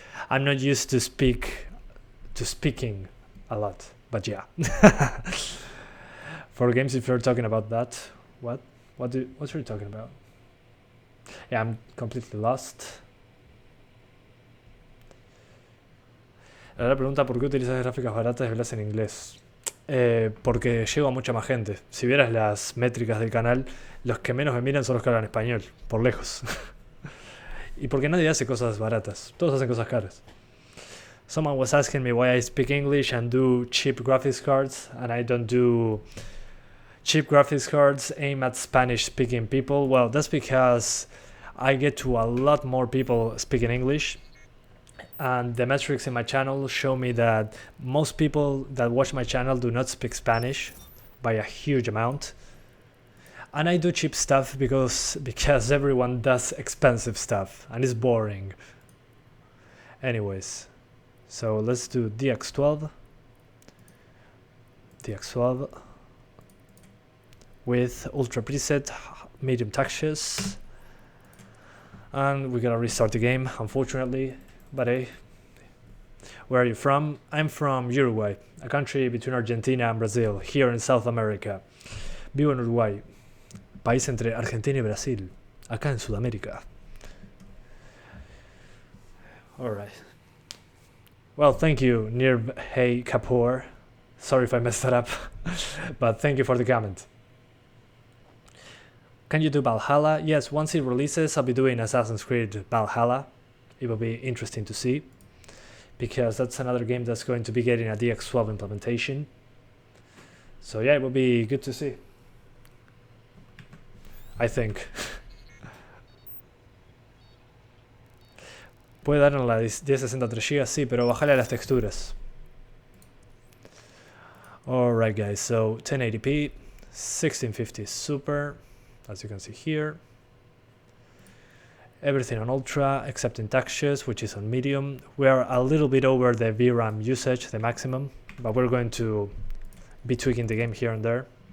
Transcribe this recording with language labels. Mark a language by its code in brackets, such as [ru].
[en] I'm not used to speaking a lot. But yeah. For games, if you're talking about that, what are you talking about? Yeah, I'm completely lost. [es] Ahora pregunta por qué utilizas gráficas baratas y hablas en inglés. Porque llego a mucha más gente. Si vieras las métricas del canal, los que menos me miran son los que hablan español, por lejos. Y porque nadie hace cosas baratas, todos hacen cosas caras. [en] Someone was asking me why I speak English and do cheap graphics cards, and I don't do cheap graphics cards aimed at Spanish speaking people. Well, that's because I get to a lot more people speaking English, and the metrics in my channel show me that most people that watch my channel do not speak Spanish by a huge amount. And I do cheap stuff because everyone does expensive stuff and it's boring. Anyways, so let's do DX12 with Ultra preset, medium textures, and we gotta restart the game, unfortunately. But hey, where are you from? I'm from Uruguay, a country between Argentina and Brazil, here in South America. [es] Vivo en Uruguay, país entre Argentina y Brasil, acá en Sudamérica. [en] Alright. Well, thank you, Nirv Hey Kapoor. Sorry if I messed that up, but thank you for the comment. Can you do Valhalla? Yes, once it releases, I'll be doing Assassin's Creed Valhalla. It will be interesting to see, because that's another game that's going to be getting a DX12 implementation. So yeah, it will be good to see, I think. [es] Puede dar en la 1060 3GB, sí, pero bajale las texturas. [en] Alright guys, so 1080p, 1650 Super, as you can see here. Everything on Ultra, except in textures, which is on Medium. We are a little bit over the VRAM usage, the maximum, but we're going to be tweaking the game here and there.